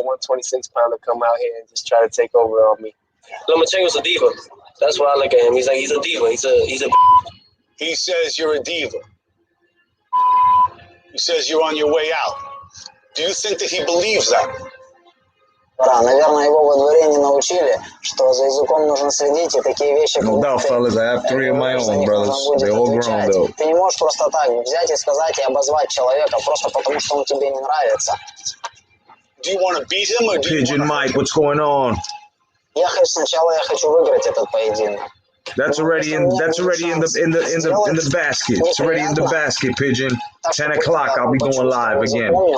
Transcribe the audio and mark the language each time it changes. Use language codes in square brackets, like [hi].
[en] A 126-pounder come out here and just try to take over on me. Lomachenko's a diva. That's what I look at him. He's a diva. He's a. He says you're a diva. He says you're on your way out. Do you think that he believes that? [ru] Да, наверное, его во дворе не научили, что за языком нужно следить, и такие вещи... [en] No doubt, fellas. I have 3 of my own, brothers. They're all grown, though. [ru] Ты не можешь просто так взять и сказать и обозвать человека просто потому, что он тебе не нравится. [en] Do you want to beat him or do you Pigeon Mike, what's going on? [ru] Сначала я хочу выиграть этот поединок. [en] That's already in the basket. It's already in the basket, Pigeon. 10 o'clock, I'll be going live again.